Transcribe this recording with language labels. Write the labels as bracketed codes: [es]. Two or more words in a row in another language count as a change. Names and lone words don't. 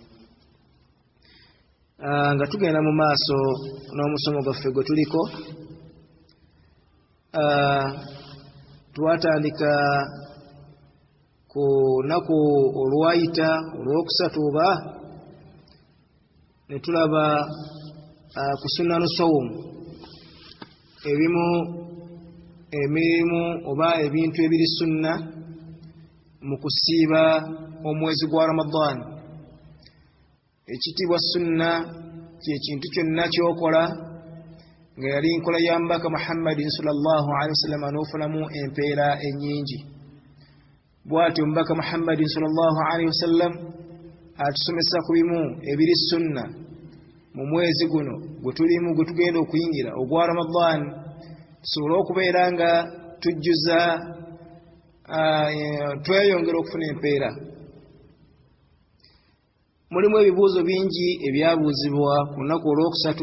[lg] Nga tugenda mu maaso n'omusomo gwaffe gwe tuliko, twatandika ku lunaku olwayita olwokusatu oba ne tulaba ku [ar] سنن الصوم [lg] ebimu emirimu oba ebintu ebiri sunna mu kusiiba omwezi gwa Ramadan. Ekitiibwa sunna kye kintu kyonna kyokola nga yali nkola ya mbaka Muhammadin [ar] صلى الله عليه وسلم [lg] n'ofunamu empeera ennyingi. Bw'atyo mbaka Muhammadin [ar] صلى الله عليه وسلم [lg] atusomesa ku bimu ebiri sunna mu mwezi guno gwe tulimu, gwe tugenda okuyingira ogwa Ramadan, tusobole okubeera nga tujjuza tweyongera okufuna empeera. Mulimu ebibuuzo bingi ebyabuuzibwa ku lunaku olwokusatu.